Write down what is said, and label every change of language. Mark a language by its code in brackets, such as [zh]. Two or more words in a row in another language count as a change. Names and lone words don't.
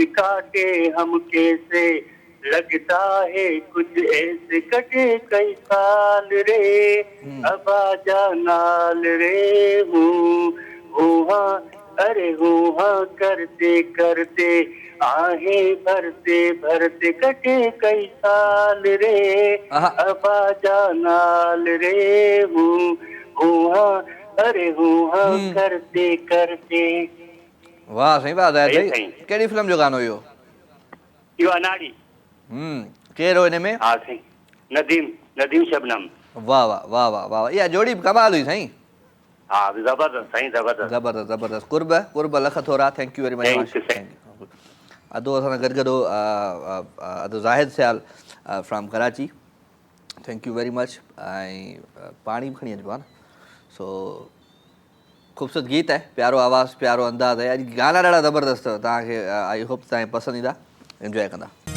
[hi] काटे हम कैसे लगता है कुछ ऐसे कटे कई साल रे अब आजा नाल रे हूँ अरे हूँ करते करते आहें भरते भरते कटे कई साल रे अब आजा नाल रे हूँ अरे हूँ करते करते [sd] वाह सही बात है भाई कहिड़ी फिल्म जो गानो इहो इहो अनाड़ी केरु हो हिन में हा साईं नदीम शबनम वाह वाह वाह वाह वाह इहा जोड़ी कमाल हुई साईं हाँ जबरदस्त साईं जबरदस्त ज़बरदस्त ज़बरदस्त कुर्ब लख थोरा [en] thank you very Thank मच you, thank [sd] अदो असां गॾु गॾो अदो ज़ाहिद सियाल फ्रॉम कराची [en] thank you very much [sd] ऐं पाणी बि खणी अचिबो आहे न सो ख़ूबसूरत गीत आहे प्यारो आवाज़ प्यारो अंदाज़ आहे अॼु गाना ॾाढा ज़बरदस्त अथव तव्हांखे [en] I hope [sd] तव्हांखे पसंदि ईंदा इंजॉय कंदा